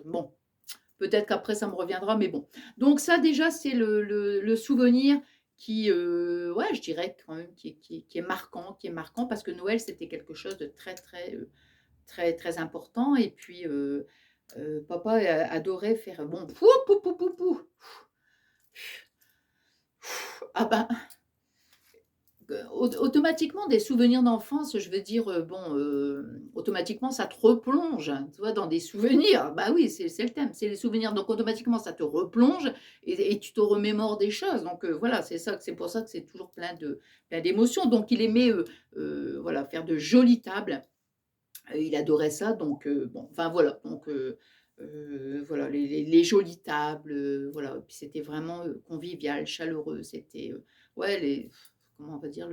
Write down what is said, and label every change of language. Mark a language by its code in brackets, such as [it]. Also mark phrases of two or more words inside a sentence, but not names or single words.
[fr] Bon, peut-être qu'après ça me reviendra, mais bon. Donc ça déjà c'est le souvenir qui, ouais, je dirais quand même qui est marquant parce que Noël c'était quelque chose de très, très, très, très important et puis, papa adorait faire bon pou pou pou pou pou. Ah ben automatiquement des souvenirs d'enfance, je veux dire, bon, automatiquement ça te replonge, hein, tu vois, dans des souvenirs. Bah oui, c'est le thème, c'est les souvenirs, donc automatiquement ça te replonge et tu te remémores des choses, donc voilà, c'est pour ça que c'est toujours plein d'émotions, donc il aimait, voilà, faire de jolies tables, il adorait ça, donc bon, enfin voilà, donc voilà, les jolies tables, voilà, puis c'était vraiment, convivial, chaleureux, c'était, ouais, comment on va dire?